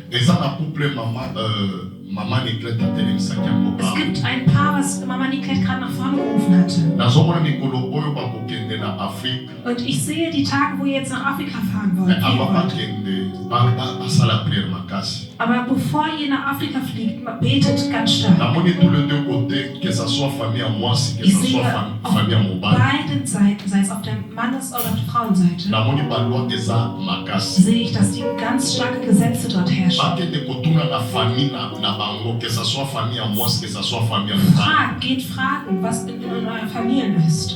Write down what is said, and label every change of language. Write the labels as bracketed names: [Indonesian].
[Lingala] eza na couple mama Nicolette atelemisaki yango [German] Es [Lingala] awa [German] gibt ein Paar, was Mama Nicolette gerade nach vorne gerufen hatte. [Lingala] nazomona mikolo oyo bakokende na afrike [German] Und ich sehe die Tage, wo ihr jetzt nach Afrika fahren wollt. me gehen ava wollt. [Lingala] bakende basala priere makasi [German] Aber bevor ihr nach Afrika fliegt, betet ganz stark. [Lingala] namoni [French] tous les deux côtés que ça soit [Lingala] famille ya mwasi que [German] Ich [French] ça [German] auf [Lingala] famille ya mobali [German] beiden Seiten, sei es auf der Mannes- oder auf der Frauenseite, [Lingala] namoni balwa eza makasi [German] sehe ich, dass die ganz starke Gesetze dort herrschen. [Lingala] bakende kotuna na famille na bango [French] que ça soit [Lingala] famille ya mwasi que ça soit famille ya mobali [German] Geht fragen, was in euren Familien ist.